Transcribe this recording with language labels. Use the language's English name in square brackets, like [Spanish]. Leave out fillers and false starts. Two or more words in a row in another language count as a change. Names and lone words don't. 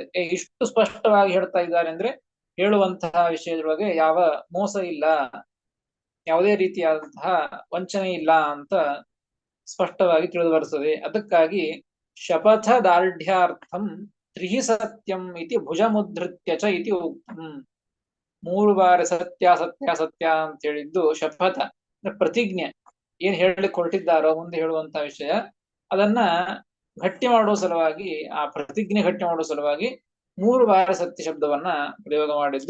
[Kannada] ಇಷ್ಟು ಸ್ಪಷ್ಟವಾಗಿ ಹೇಳ್ತಾ ಇದ್ದಾರೆ ಅಂದ್ರೆ ಹೇಳುವಂತಹ ವಿಷಯದೊಳಗೆ ಯಾವ ಮೋಸ ಇಲ್ಲ, ಯಾವುದೇ ರೀತಿಯಾದಂತಹ ವಂಚನೆ ಇಲ್ಲ ಅಂತ ಸ್ಪಷ್ಟವಾಗಿ ತಿಳಿದು ಬರ್ತದೆ. [Sanskrit] ಅದಕ್ಕಾಗಿ ಶಪಥ ದಾರ್ಢ್ಯಾರ್ಥಂ ತ್ರಿಹಿ ಸತ್ಯಂ ಇತಿ ಭುಜಮುದ್ಧೃತ್ಯ ಚ ಇತಿ ಉಕ್ತಂ. [Kannada] 3 ಬಾರಿ ಸತ್ಯ ಸತ್ಯ ಸತ್ಯ ಅಂತ ಹೇಳಿದ್ದು ಶಪಥ, ಪ್ರತಿಜ್ಞೆ. ಏನ್ ಹೇಳಲಿಕ್ಕೆ ಹೊರಟಿದ್ದಾರೋ ಮುಂದೆ ಹೇಳುವಂತಹ ವಿಷಯ ಅದನ್ನ ಗಟ್ಟಿ ಮಾಡುವ ಸಲುವಾಗಿ, ಆ ಪ್ರತಿಜ್ಞೆ ಗಟ್ಟಿ ಮಾಡುವ ಸಲುವಾಗಿ 3 ಬಾರಿ ಸತ್ಯ ಶಬ್ದವನ್ನ ಪ್ರಯೋಗ ಮಾಡಿದ್ದು.